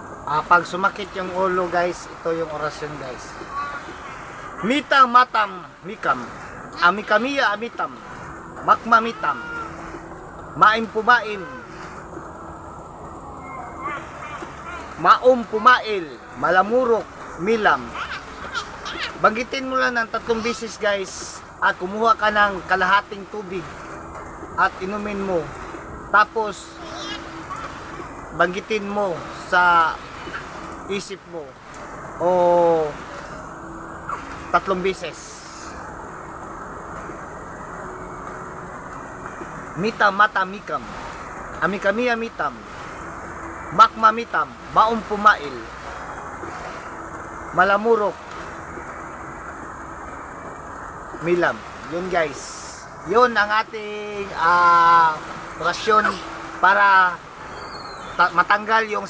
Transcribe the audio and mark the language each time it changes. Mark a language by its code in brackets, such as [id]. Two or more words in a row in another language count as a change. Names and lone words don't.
[tl] Pag sumakit yung ulo guys, ito yung orasyon guys. Mitang matam mikam, amikamiya amitam, makmamitam, maim pumain, maum pumail, malamurok, milam. Banggitin mo lang ng 3 beses guys, at kumuha ka ng kalahating tubig at inumin mo. Tapos banggitin mo sa isip mo o 3 beses. Mitam mata mikam, amikami amitam, makmamitam, maum pumail, malamurok, milam. Yun guys, yun ang ating orasyon para matanggal yung